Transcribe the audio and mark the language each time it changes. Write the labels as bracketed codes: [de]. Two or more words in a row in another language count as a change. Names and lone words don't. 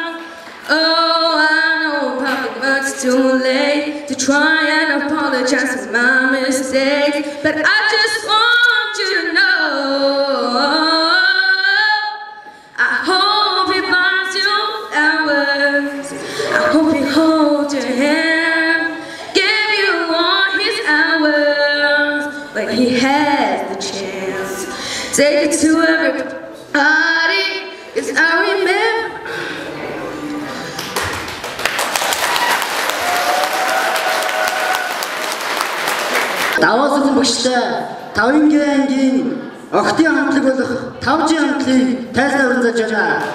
[en] Oh, I know probably much too late to try and apologize for my mistakes, but I just want you to know I hope he buys you flowers. I hope he holds your hand, give you all his hours when he has the chance. Take it to everybody, 'cause I remember. [mn] Даваа сургууль багштай 5-р ангийн охидын хамтлаг болох 5G хамтлагийг тайлбар урьдчилж байна.